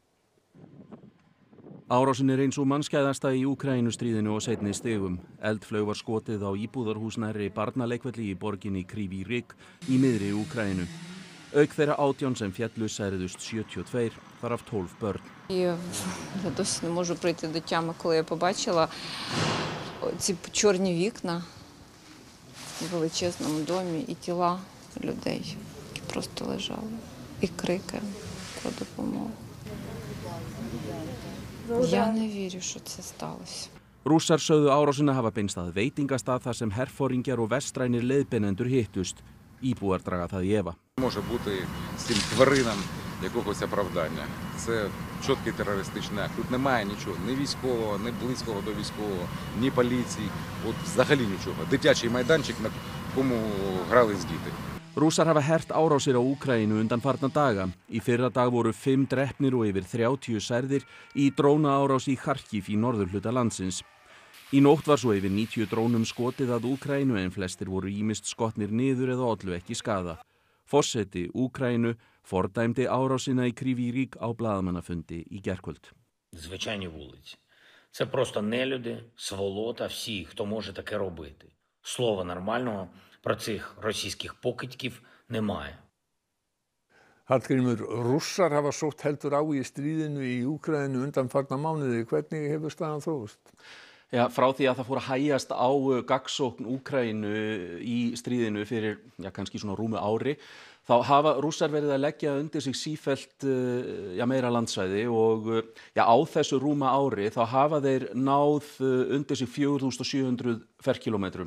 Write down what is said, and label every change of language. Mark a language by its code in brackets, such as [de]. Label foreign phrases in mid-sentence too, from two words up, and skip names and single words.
[is] Árásin eins og mannskæðasta í Úkraínustríðinu og seinni stigum. Eldflaug var skotið á íbúðarhús nærri barnaleikvelli í borginni Kryvyi Rih í miðri Úkraínu. Auk þeirra 18 sem féllu særðust 72, þar af 12 börn. [uk] Я досі не можу прийти до тями, коли я побачила ці чорні вікна в величезному домі і тіла людей, які просто лежали, і крики про допомогу. Я не вірю, що це сталося. [is] Rússar sögðu árásina hafa beinst að veitingastað þar sem herforingjar og vestrænir leiðbeinendur hittust. Íbúar draga það í efa. [uk] Може бути цим тваринам якогось оправдання. Це чіткий терористичний акт. Тут немає нічого, ні військового, ні близького до військового, ні поліції, от взагалі нічого. Дитячий майданчик, на кому грались діти. [is] Rússar hafa hert árásir á Úkraínu undanfarna daga. Í fyrra dag voru 5 drepnir og yfir 30 særðir í drónaárás í Kharkiv í norðurhluta landsins. Í nótt var svo yfir 90 drónum skotið að Úkraínu en flestir voru ýmist skotnir niður eða ollu ekki skaða. Forseti Úkraínu fordæmdi árásina í Kryvyi Rih á blaðamannafundi í gærkvöld. [uk] Звичайні вулиці. Це просто нелюди, сволота, всі, хто може таке робити. Слова нормального про цих російських покидьків немає. [is] Hallgrímur, Rússar hafa sótt heldur á í stríðinu í Úkraínu undanfarna mánuði. Hvernig hefur staðan þróast? Já, frá því að það fór að hægjast á gagnsókn Úkraínu í stríðinu fyrir kannski svona rúmu ári, þá hafa Rússar verið að leggja undir sig sífellt meira landsvæði og á þessu rúma ári þá hafa þeir náð undir sig 4700 ferkilometrum.